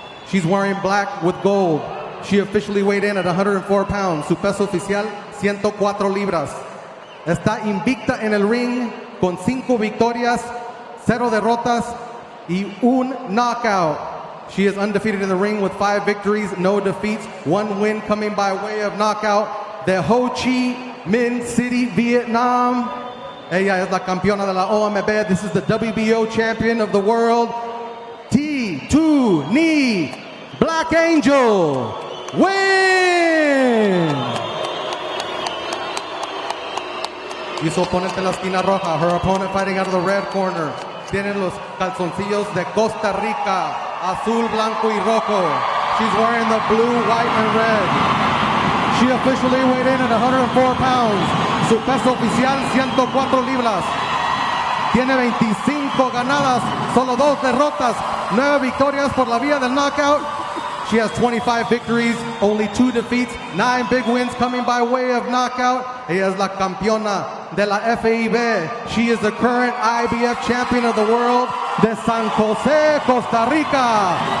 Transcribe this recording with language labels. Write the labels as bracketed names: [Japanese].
[English] She's wearing black with gold. She officially weighed in at 104 pounds. [Spanish] Su peso oficial, 104 libras. Está invicta en el ring con 5 victorias, 0 derrotas y un knockout. [English] She is undefeated in the ring with 5 victories, no defeats, 1 win coming by way of knockout. [Spanish] De Ho Chi Minh City, Vietnam. Ella es la campeona de la OMB. [English] This is the WBO champion of the world. T2 Knee Black Angel win. [Spanish] Y su oponente en la esquina roja. [English] Her opponent fighting out of the red corner. [Spanish] Tienen los calzoncillos de Costa Rica, azul, blanco y rojo. [English] She's wearing the blue, white, and red. She officially weighed in at 104 pounds. [Spanish] Su peso oficial, 104 libras. Tiene 25 ganadas, solo 2 derrotas, 9 victorias por la vía del knockout. [English] She has 25 victories, only 2 defeats, 9 big wins coming by way of knockout. [Spanish] Ella es la campeona de la FIB. [English] She is the current IBF champion of the world de San Jose, Costa Rica.